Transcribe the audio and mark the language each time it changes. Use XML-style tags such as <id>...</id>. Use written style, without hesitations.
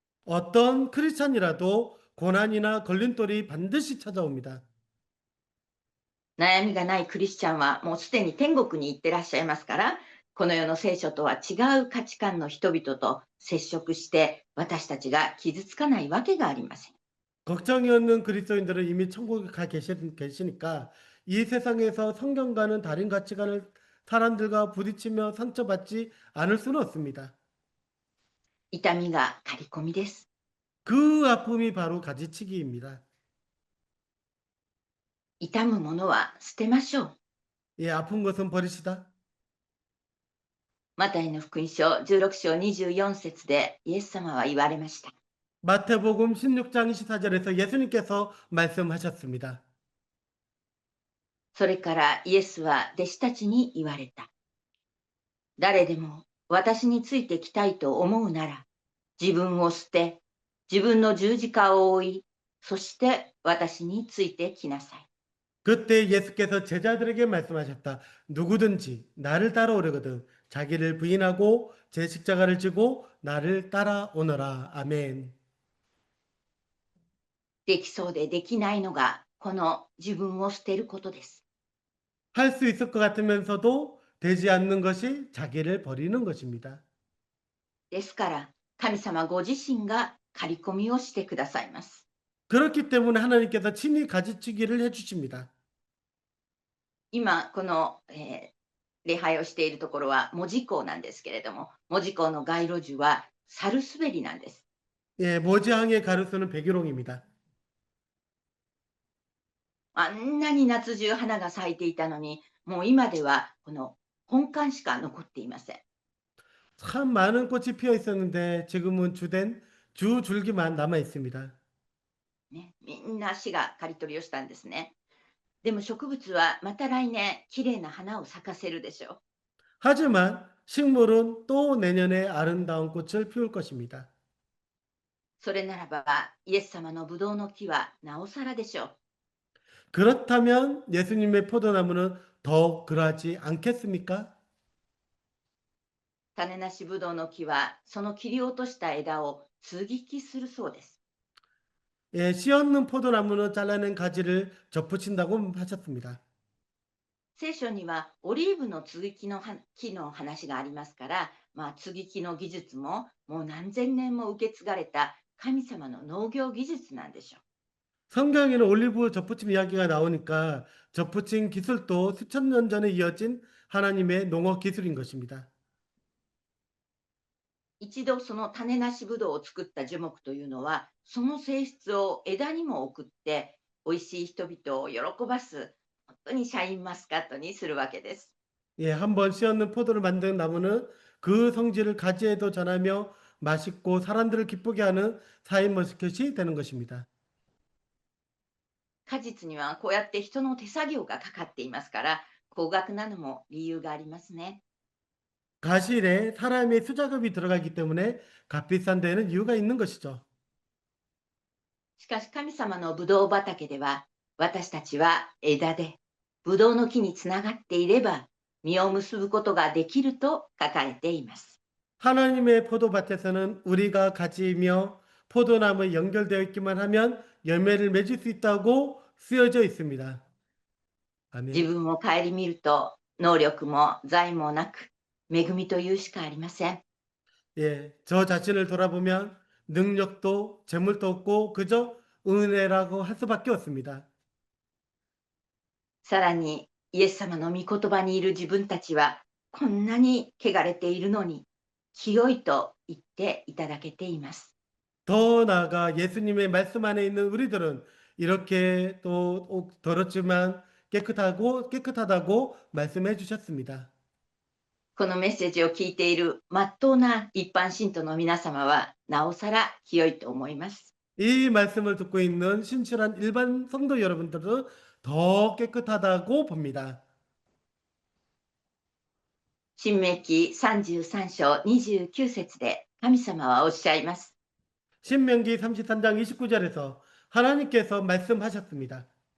<ko>어떤 크리스찬이라도 고난이나 걸림돌이 반드시 찾아옵니다.</ko> <ja>悩みがないクリスチャンはもうすでに天国に行ってらっしゃいますから、この世の聖書とは違う価値観の人々と接触して私たちが傷つかないわけがありません。</ja> <ko>걱정이 없는 그리스도인들은 이미 천국에 가 계시니까 이 세상에서 성경과는 다른 가치관을 사람들과 부딪히며 상처받지 않을 수는 없습니다.</ko> <ja>痛みが刈り込みです。</ja> <ko>그 아픔이 바로 가지치기입니다.</ko> <ja>痛むものは捨てましょう。</ja> <ko>예, 아픈 것은 버리시다.</ko> <ja>マタイの福音書16章24節でイエス様は言われました。</ja> <ko>마태복음 16장 24절에서 예수님께서 말씀하셨습니다.</ko> <ja>それからイエスは弟子たちに言われた。誰でも私についてきたいと思うなら、自分を捨て、自分の十字架を追い、そして私についてきなさい。</ja> <ko>그때 예수께서 제자들에게 말씀하셨다. 누구든지 나를 따라오려거든 자기를 부인하고 제 십자가를 지고 나를 따라오너라. 아멘.</ko> <ja>できそうでできないのが、この自分を捨てることです。</ja> <ko>할 수 있을 것 같으면서도 되지 않는 것이 자기를 버리는 것입니다.</ko> <ja>ですから、神様ご自身が刈り込みをしてくださいます。</ja> <ko>그렇기 때문에 하나님께서 친히 가지치기를 해주십니다.</ko> <ja>今、この、礼拝をしているところは門司港なんですけれども、門司港の街路樹はサルスベリなんです。</ja> <ko>예, 모지항의 가로수는 백일홍입니다.</ko> <ja>あんなに夏中花が咲いていたのに、もう今ではこの本館しか残っていません。</ja> <ko>참 많은 꽃이 피어 있었는데 지금은 주된 주 줄기만 남아 있습니다.</ko> <ja>ね、みんな市が刈り取りをしたんですね。でも植物はまた来年きれいな花を咲かせるでしょう。</ja> <ko>하지만 식물은 또 내년에 아름다운 꽃을 피울 것입니다.</ko> <ja>それならばイエス様のブドウの木はなおさらでしょう。</ja> <ko>그렇다면 예수님의 포도나무는 더 그러하지 않겠습니까?</ko> <ja>種なしブドウの木はその切り落とした枝を接ぎ木するそうです。</ja> <ko>예, 씨 없는 포도나무는 잘라낸 가지를 접붙인다고 하셨습니다.</ko> <ja>聖書にはオリーブの接ぎ木の木の話がありますから、接ぎ木の技術ももう何千年も受け継がれた神様の農業技術なんでしょう。</ja> <ko>성경에는 올리브 접붙임 이야기가 나오니까 접붙임 기술도 수천 년 전에 이어진 하나님의 농업 기술인 것입니다.</ko> <ja>一度その種なしブドウを作った樹木というのは、その性質を枝にも送って、美味しい人々を喜ばす、本当にシャインマスカットにするわけです。</ja> <ko>예, 한번 씨 없는 포도를 만든 나무는 그 성질을 가지에도 전하며 맛있고 사람들을 기쁘게 하는 사인머스켓이 되는 것입니다.</ko> <ja>果実にはこうやって人の手作業がかかっていますから、高額なのも理由がありますね。</ja> <ko>가실에 사람의 수작업이 들어가기 때문에 값비싼 데는 이유가 있는 것이죠.</ko> <ja>しかし神様のブドウ畑では、私たちは枝で、ブドウの木につながっていれば、実を結ぶことができると書かれています。</ja> <ko>하나님의 포도밭에서는 우리가 가지이며 포도나무에 연결되어 있기만 하면 열매를 맺을 수 있다고 쓰여져 있습니다.</ko> <ja>自</ja> <ko>아멘.</ko> <ja>分を顧みると、能力も財もなく、恵みというしかありません。</ja> <ko>예, 저 자신을 돌아보면 능력도 재물도 없고 그저 은혜라고 할 수밖에 없습니다.</ko> <ja>さらに、イエス様の御言葉にいる自分たちは、こんなに汚れているのに、清いと言っていただけています。</ja> <ko>더 나아가 예수님의 말씀 안에 있는 우리들은 이렇게 또 더럽지만 깨끗하다고 말씀해 주셨습니다.</ko> <ja>このメッセージを聞いているまっとうな一般信徒の皆様は、なおさら清いと思います。</ja> <ko>이 말씀을 듣고 있는 신실한 일반 성도 여러분들은 더 깨끗하다고 봅니다.</ko> <ja>新明記33章29節で神様はおっしゃいます。</ja> <ko>신명기 33장 29절에서 하나님께서 말씀하셨습니다.</ko>